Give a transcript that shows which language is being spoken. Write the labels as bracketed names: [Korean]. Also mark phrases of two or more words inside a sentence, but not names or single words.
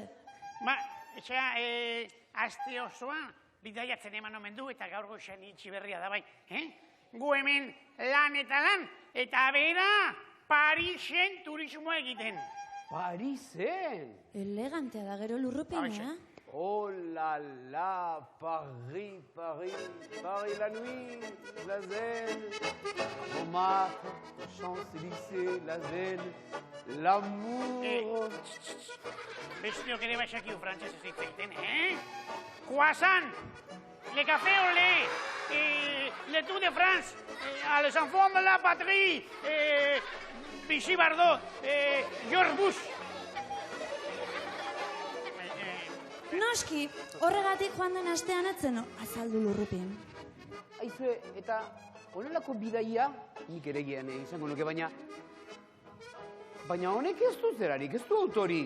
[Basque] Etxea, aste osoa, bidaiatzen eman omen du eta gaur goizan itxi berria da bai. Gu hemen lan, eta bera Parisen turismoa egiten. Parisen? Elegantea da gero lurrupena. [French] Oh la la, Paris, la nuit, la zen, Montmartre, Champs-Élysées, la zen, l'amour... [Basque] Besteok ere baixakiu frantzez ez egiten, [French] Croissant, le café au lait, le Tour de France, les enfants de la patrie, Vichy Bardot, George Bush. [Basque] Noski, horregatik joan den astean etzen azaldu lurrupin. Aizue, eta honelako bidaia, nik ere gian izango nuke, baina honek ez du zerarik, ez du autorik.